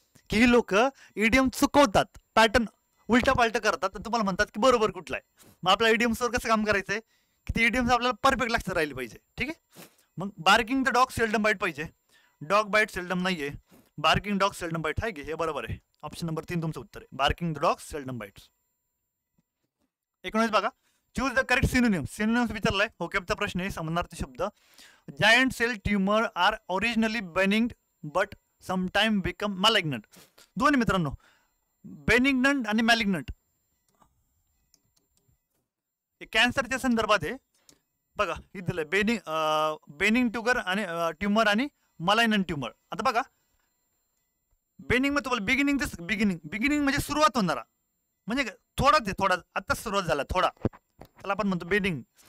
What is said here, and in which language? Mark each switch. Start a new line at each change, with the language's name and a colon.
Marathi: की ही लोक idiom चुकवतात, pattern उलटा पालट करतात, तर तुम्हाला म्हणतात की बरोबर कुठला आहे. मग आपल्या इडियम्सवर कसं काम करायचंय की ती इडियम्स आपल्याला परफेक्ट लक्षात राहिली पाहिजे. ठीक आहे.
English: मग barking the dog seldom bite
Marathi: पाहिजे,
English: dog bite seldom
Marathi: नाहीये,
English: barking dog seldom bite
Marathi: आहे की हे बरोबर आहे. ऑप्शन नंबर 3 तुमचं उत्तर आहे,
English: Barking the dog seldom bites. 19 बघा, choose the correct synonym.
Marathi: Synonyms विचारलाय, होकॅबचा प्रश्न आहे. समानार्थी शब्द,
English: Giant cell tumour are originally benign but sometime become malignant.
Marathi: दोन्ही मित्रांनो, बेनिग्नंट आणि मॅलिग्नंट कॅन्सरच्या संदर्भात आहे. बघा इथे दिलंय बेनिंग ट्यूगर आणि ट्यूमर आणि मलायनंट ट्यूमर. आता बघा बेनिंग मध्ये तुम्हाला बिगिनिंग म्हणजे सुरुवात होणारा, म्हणजे थोडाच आहे, थोडा आताच सुरुवात झाला थोडा, त्याला आपण म्हणतो बेनिंग.